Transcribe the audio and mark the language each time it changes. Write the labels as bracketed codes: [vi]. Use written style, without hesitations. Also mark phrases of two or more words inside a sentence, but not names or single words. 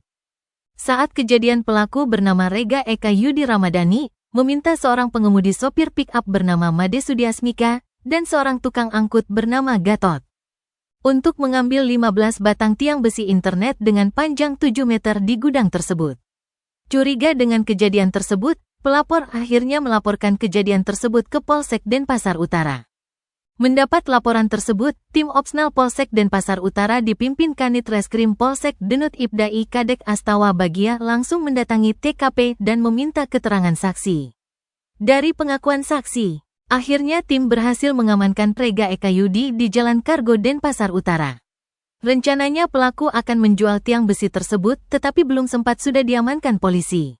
[id] Saat kejadian, pelaku bernama Rega Eka Yudi Ramadhani meminta seorang pengemudi sopir pick-up bernama Made Sudiasmika dan seorang tukang angkut bernama Gatot untuk mengambil 15 batang tiang besi internet dengan panjang 7 meter di gudang tersebut. Curiga dengan kejadian tersebut, pelapor akhirnya melaporkan kejadian tersebut ke Polsek Denpasar Utara. Mendapat laporan tersebut, tim Opsnal Polsek Denpasar Utara dipimpin Kanit Reskrim Polsek Denut Ibdai Kadek Astawa Bagia langsung mendatangi TKP dan meminta keterangan saksi. Dari pengakuan saksi, akhirnya tim berhasil mengamankan Rega Eka Yudi di Jalan Kargo Denpasar Utara. Rencananya pelaku akan menjual tiang besi tersebut, tetapi belum sempat sudah diamankan polisi.